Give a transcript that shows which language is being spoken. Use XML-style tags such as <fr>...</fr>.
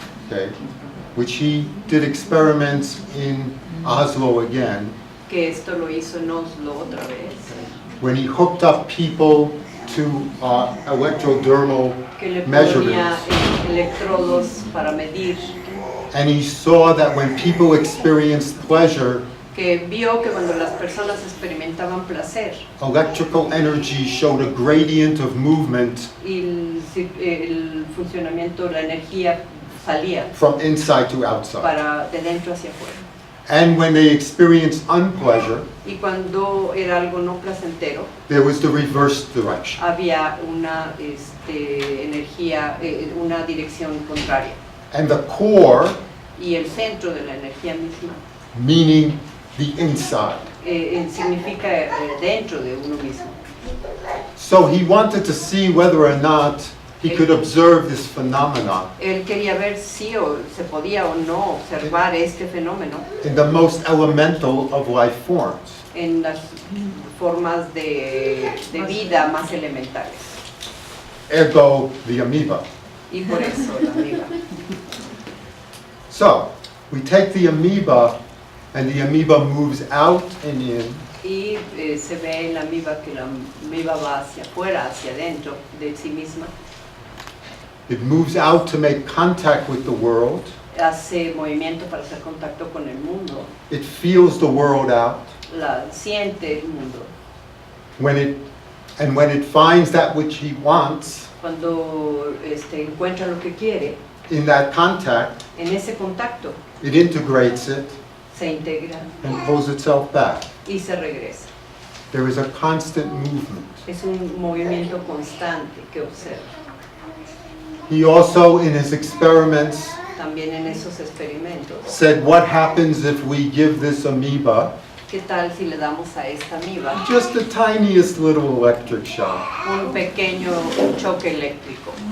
<en>okay, which he did experiments in Oslo again,</en> <es>Que esto lo hizo en Oslo otra vez.</es> <en>when he hooked up people to electrodermal</en> <es>Que le ponía</es> <en>measurements.</en> <es>electrodos para medir</es> <en>and he saw that when people experienced pleasure,</en> <es>que vio que cuando las personas experimentaban placer</es> <en>electrical energy showed a gradient of movement</en> <es>y el funcionamiento, la energía salía</es> <en>from inside to outside.</en> <es>para de dentro hacia afuera.</es> <en>And when they experienced unpleasure,</en> <es>Y cuando era algo no placentero,</es> <en>there was the reverse direction.</en> <es>había una energía, una dirección contraria.</es> <en>And the core,</en> <es>Y el centro de la energía misma</es> <en>meaning the inside.</en> <es>significa dentro de uno mismo.</es> <en>So he wanted to see whether or not he could observe this phenomenon</en> <es>Él quería ver si se podía o no observar este fenómeno</es> <en>in the most elemental of life forms.</en> <es>en las formas de vida más elementales.</es> <en>Ergo, the amoeba.</en> <es>Y por eso la amiga.</es> <en>So, we take the amoeba, and the amoeba moves out and in,</en> <es>Y se ve en la amiba que la amiba va hacia afuera, hacia adentro de sí misma.</es> <en>it moves out to make contact with the world,</en> <es>Hace movimiento para hacer contacto con el mundo.</es> <en>it feels the world out,</en> <es>La siente el mundo.</es> <en>when it finds that which he wants</en> <es>Cuando encuentra lo que quiere,</es> <en>in that contact,</en> <es>en ese contacto</es> <en>it integrates it</en> <es>se integra</es> <en>and pulls itself back.</en> <es>y se regresa.</es> <en>There is a constant movement.</en> <es>Es un movimiento constante que observa.</es> <en>He also, in his experiments,</en> <es>También en esos experimentos,</es> <en>said, what happens if we give this amoeba</en> <es>¿qué tal si le damos a esta amiba</es> <en>just the tiniest little electric shock?</en> <es>un pequeño choque eléctrico?</es>